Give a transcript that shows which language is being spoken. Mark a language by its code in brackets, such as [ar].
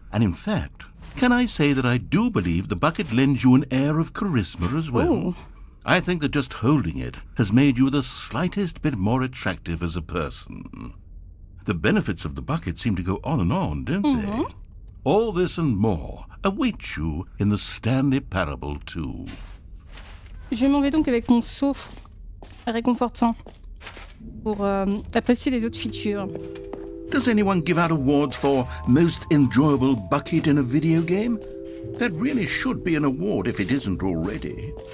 [en] And in fact, can I say that I do believe the bucket lends you an air of charisma as well? Ooh. I think that just holding it has made you the slightest bit more attractive as a person. The benefits of the bucket seem to go on, don't they? All this and more await you in the Stanley Parable 2. [fr] Je m'en vais donc avec mon seau réconfortant pour apprécier les autres features. [en] Does anyone give out awards for most enjoyable bucket in a video game? That really should be an award if it isn't already.